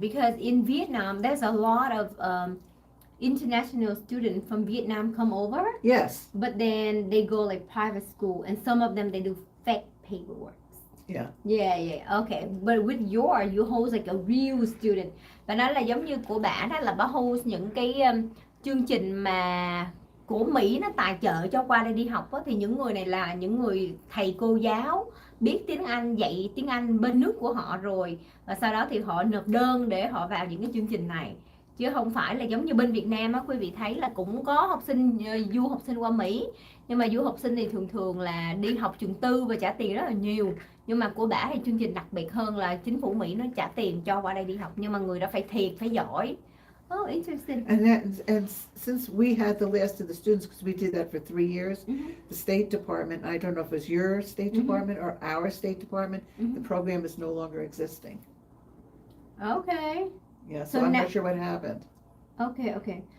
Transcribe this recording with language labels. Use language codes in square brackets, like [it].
[en] Because in Vietnam, there's a lot of international students from Vietnam come over, Yes, but then they go like private school, and some of them they do fake paperwork. Yeah. Okay, but with you host like a real student. [vi] Và nó là giống như của bả đó là bả host những cái chương trình mà của Mỹ nó tài trợ cho qua đây đi học á, thì những người này là những người thầy cô giáo biết tiếng Anh, dạy tiếng Anh bên nước của họ rồi, và sau đó thì họ nộp đơn để họ vào những cái chương trình này, chứ không phải là giống như bên Việt Nam á. Quý vị thấy là cũng có học sinh du học sinh qua Mỹ, nhưng mà du học sinh thì thường là đi học trường tư và trả tiền rất là nhiều. Nhưng mà của bả thì chương trình đặc biệt hơn là chính phủ Mỹ nó trả tiền cho qua đây đi học, nhưng mà người đó phải thiệt, phải giỏi. [en] Oh, interesting. And since we had the last of the students, because we did that for 3 years, the State Department, I don't know if it was your State Department or our State Department, the program is no longer existing. Okay. Yeah, so I'm not sure what happened. Okay.